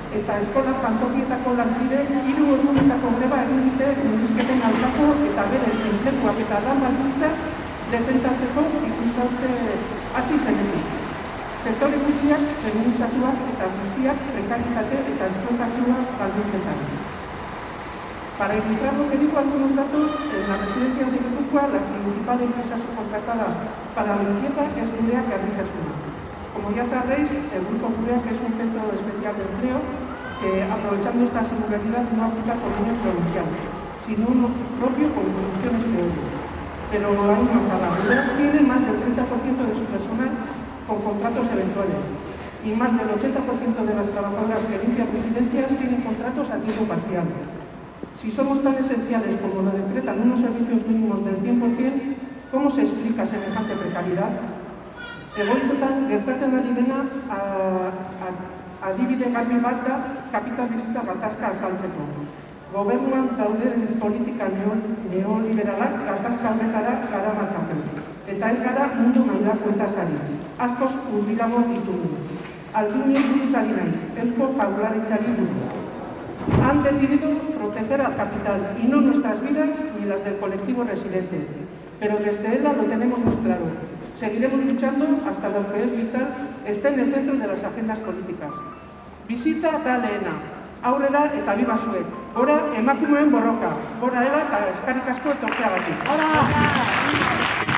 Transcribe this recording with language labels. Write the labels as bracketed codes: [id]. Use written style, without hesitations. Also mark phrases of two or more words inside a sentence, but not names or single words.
[eu] eta eskola jantokietako lankide 3 orduetako greba egin dute murrizketen aurkako eta bere enpleguak eta lan baldintzak defendatzeko ikuskatze hasi zenetik. Sektore guztiak feminizatuak eta guztiak prekaritate eta esplotazioa baldintzetan. [es] Para ilustrar lo que digo algunos datos, en la residencia de Guipúzcoa, la principal empresa subcontratada para la limpieza es Gurea Garrigasuna. Como ya sabéis, el Grupo Gurea, que es un centro especial de empleo, que aprovechando esta singularidad no aplica convenios provinciales, sino uno propio con condiciones peores. Pero aún más, la Gurea tiene más del 30% de su personal con contratos eventuales y más del 80% de las trabajadoras que limpian residencias tienen contratos a tiempo parcial. Si somos tan esenciales como lo decretan unos servicios mínimos del 100%, ¿cómo se explica semejante precariedad? [eu] Egoitzetan gertatzen ari dena adibide garbi bat da kapitalista gatazka azaltzeko. Gobernuan dauden politika neoliberalak gatazka horretara garamatzaten. Eta ez gara mundu mailakoetaz ari. Askoz hurbilago ditugu. Aldunei buruz ari naiz, Eusko Jaurlaritzari buruz. [es] Han decidido proteger al capital y no nuestras vidas ni las del colectivo residente. Pero desde ELA lo tenemos muy claro. Seguiremos luchando hasta lo que es vital esté en el centro de las agendas políticas. [eu] Bizitza da lehena, aurrera eta biba zuek. Gora emakumeen borroka, gora ELA eta eskarrik asko etortzeagatik.